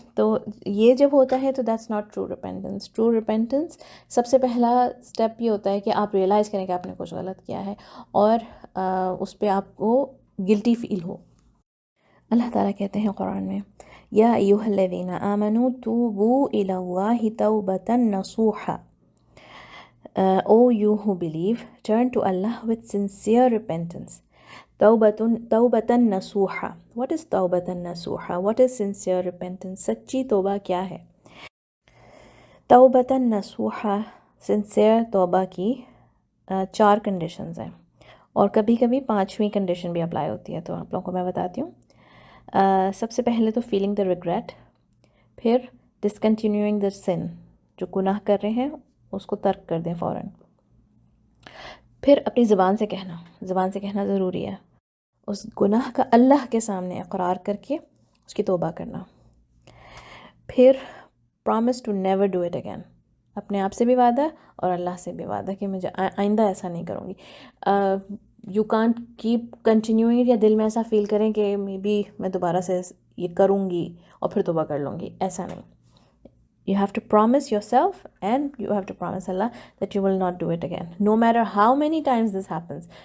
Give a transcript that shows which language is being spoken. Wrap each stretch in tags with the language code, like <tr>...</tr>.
<ur>تو یہ جب ہوتا ہے تو</ur> <en>That's not true repentance.</en> <ur>True repentance سب سے پہلا اسٹیپ یہ ہوتا ہے کہ آپ ریئلائز کریں کہ آپ نے کچھ غلط کیا ہے اور اس پہ آپ کو گلٹی فیل ہو. اللہ تعالیٰ کہتے ہیں قرآن میں،</ur> <ar>یا ایھا الذین آمنوا توبوا الی اللہ توبۃ نصوحا.</ar> <en>O you who believe, turn to Allah with sincere repentance.</en> <ar>توبۃ نصوحا.</ar> <en>What is توبۃ نصوحا? What is sincere repentance?</en> <ur>سچی توبہ کیا ہے؟ توبۃ نصوحا، سنسیئر توبہ کی 4 کنڈیشنز ہیں، اور کبھی کبھی 5ویں کنڈیشن بھی اپلائی ہوتی ہے. تو آپ لوگوں کو میں بتاتی ہوں. سب سے پہلے تو فیلنگ دا ریگریٹ، پھر ڈسکنٹینیوئنگ دا سن، جو گناہ کر رہے ہیں اس کو ترک کر دیں فوراً. پھر اپنی زبان سے کہنا ضروری ہے، اس گناہ کا اللہ کے سامنے اقرار کر کے اس کی توبہ کرنا. پھر</ur> <en>promise to never do it again.</en> <ur>اپنے آپ سے بھی وعدہ اور اللہ سے بھی وعدہ کہ مجھے آئندہ ایسا نہیں کروں گی.</ur> <en>you can't keep continuing</en> <ur>یا دل میں ایسا فیل کریں کہ مے بی میں دوبارہ سے یہ کروں گی اور پھر توبہ کر لوں گی، ایسا نہیں.</ur> <en>You have to promise yourself and you have to promise Allah that you will not do it again. No matter how many times this happens.</en>